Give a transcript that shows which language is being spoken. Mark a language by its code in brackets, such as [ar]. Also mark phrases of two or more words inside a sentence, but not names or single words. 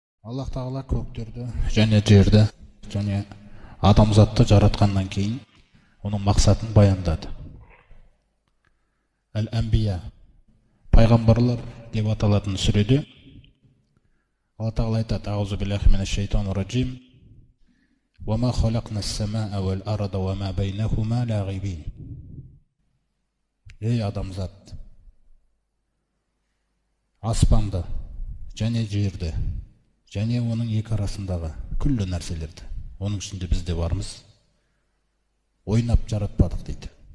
[kk] Аллах тағала көктерді және жерді және адамзатты жаратқаннан кейін оның мақсатын баяндады. Әл-Әмбия, пайғамбарлар деп аталатын сүреде Алла тағала айтады: [ar] أعوذ بالله من الشيطان الرجيم. وما خلقنا السماء والأرض وما بينهما لاعبين. [kk] Ей адамзат, аспанды және жерді және оның екі арасындағы күллі нәрселерді, оның ішінде біз де бармыз, ойнап жаратпадық дейді.